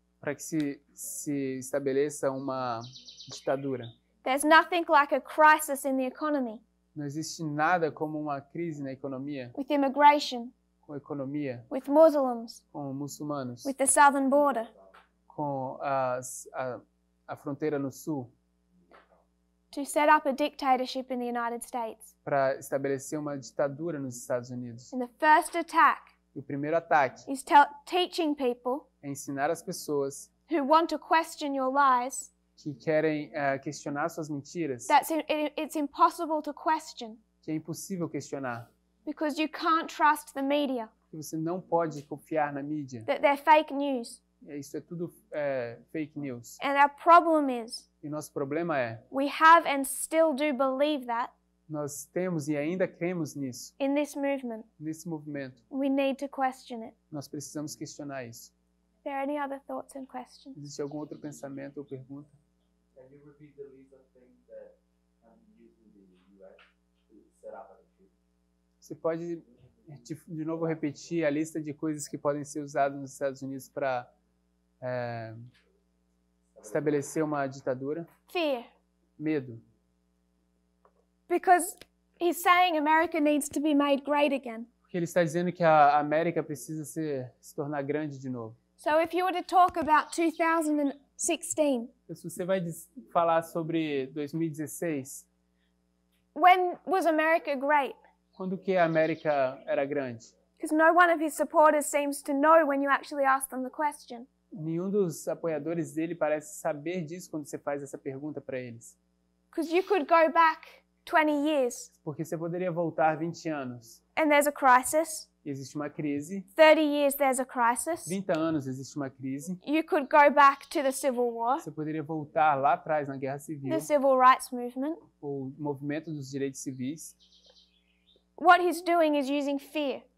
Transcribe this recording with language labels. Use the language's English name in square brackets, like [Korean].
[Portuguese] para que se estabeleça uma ditadura. [English] there's nothing like a crisis in the economy, [Portuguese] Não existe nada como uma crise na economia, [English] with immigration, [Portuguese] com economia, [English] with Muslims, [Portuguese] com muçulmanos, [English] with the southern border, [Portuguese] com a fronteira no sul, [English] to set up a dictatorship in the United States. [Portuguese] para estabelecer uma ditadura nos Estados Unidos. [English] And the first attack [Portuguese] E o primeiro ataque [English] is teaching people [Portuguese] é ensinar as pessoas [English] who want to question your lies [Portuguese] que querem questionar suas mentiras, [English] that it's impossible to question [Portuguese] que é impossível questionar, [English] because you can't trust the media, [Portuguese] que você não pode confiar na mídia. [English] that they're fake news. [Portuguese] Isso é tudo fake news. [English] And our problem is [Portuguese] E nosso problema é, [English] we have and still do believe that [Portuguese] nós temos e ainda cremos nisso, [English] in this movement. [Portuguese] nesse movimento. [English] We need to question it. [Portuguese] Nós precisamos questionar isso. [English] Are there any other thoughts and questions? [Portuguese] Existe algum outro pensamento ou pergunta? [English] Can you repeat the list of things that used in the US to set up a retreat? [Portuguese] Você pode de novo repetir a lista de coisas que podem ser usadas nos Estados Unidos para estabelecer uma ditadura? [English] Fear. [Portuguese] Medo. [English] Because he's saying America needs to be made great again. [Portuguese] Porque ele está dizendo que a América precisa se tornar grande de novo. [English] So if you were to talk about 2016, [Portuguese] Então, se você vai falar sobre 2016, [English] when was America great? [Portuguese] quando que a América era grande? [English] Because no one of his supporters seems to know when you actually ask them the question. [Portuguese] Nenhum dos apoiadores dele parece saber disso quando você faz essa pergunta para eles. [English] Because you could go back 20 years [Portuguese] Porque você poderia voltar 20 anos [English] and there's a crisis, [Portuguese] existe uma crise. [English] 30 years there's a crisis. [Portuguese] 30 anos existe uma crise. [English] You could go back to the Civil War, [Portuguese] Você poderia voltar lá atrás na Guerra Civil, [English] the Civil Rights Movement. [Portuguese] o movimento dos direitos civis. [English] What he's doing is using fear,